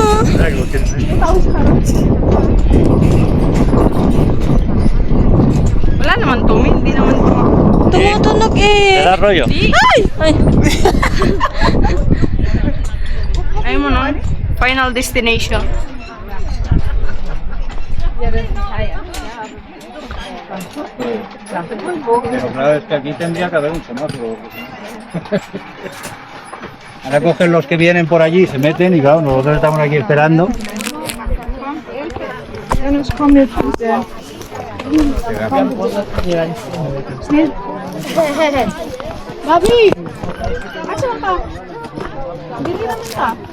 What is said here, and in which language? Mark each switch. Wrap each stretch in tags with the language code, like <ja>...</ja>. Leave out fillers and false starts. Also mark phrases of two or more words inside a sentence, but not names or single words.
<tl>Wala naman tumi. Hindi naman Tumutunog eh. rollo? Ay! Ay. Ayaw mo nun? Final destination.</tl> <es>Pero claro, es que aquí tendría que haber un semáforo. Ahora cogen los que vienen por allí, se meten y claro, nosotros estamos aquí esperando.</es> <tl>Babi! Asan ka? Hindi naman ka.</tl>